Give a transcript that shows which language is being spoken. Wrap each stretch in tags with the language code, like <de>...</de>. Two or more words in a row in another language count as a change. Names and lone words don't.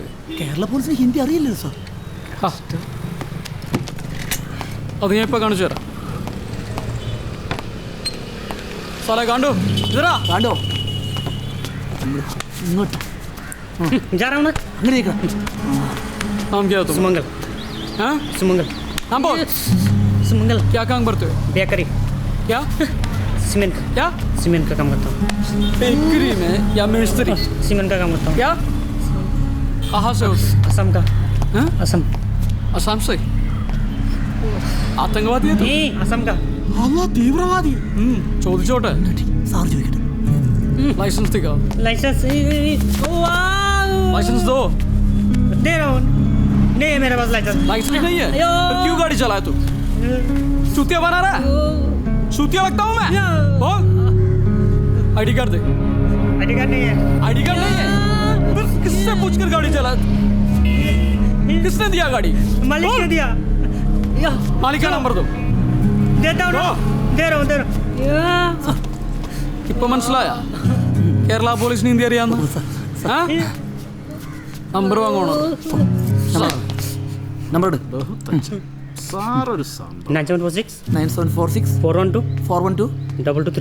<ml>കേരള പോലീസിന് ഹിന്ദി അറിയില്ലല്ലോ സാർ. അത് ഞാൻ ഇപ്പൊ കാണിച്ചു തരാം. സാറേ കണ്ടോ? കണ്ടോ? ഇങ്ങോട്ട് അങ്ങനെയൊക്കെ.</ml> <hi>नाम क्या है तुम? सुमंगल. हाँ सुमंगल. नाम बोल. सुमंगल. क्या काम करते हो? बेकरी. क्या? सीमेंट का. क्या? सीमेंट का काम करता हूँ. बेकरी में या मिस्त्री? सीमेंट का काम करता हूँ. क्या? कहाँ से हो? असम का. हाँ? असम. असम से? आतंकवादी है तुम? नहीं, असम का.</hi> <ml>തീവ്രവാദി. ചോദിച്ചോട്ടെ. സാർ ചോദിക്കട്ടെ.</ml> <hi>लाइसेंस दिखाओ. लाइसेंस. लाइसेंस दो. दे रहा हूँ. नहीं है मेरे पास लाइसेंस. लाइसेंस नहीं है? फिर क्यों गाड़ी चलाया तू? चूतिया बना रहा है? चूतिया लगता हूँ मैं? बोल.</hi> <en>ID card</en> <hi>दे.</hi> <en>ID card</en> <hi>नहीं है.</hi> <en>ID card</en> <hi>नहीं है? फिर किससे पूछकर गाड़ी चला? किसने दिया गाड़ी? मालिक ने दिया. मालिक का नंबर दो. देता हूँ. दे रहा हूँ.</hi> <ml>ഇപ്പൊ മനസ്സിലായ കേരള പോലീസിന് ഹിന്ദി അറിയാന്ന്? നമ്പർ വാങ്ങണോ? നമ്പർ 9746 9746 412 412</ml>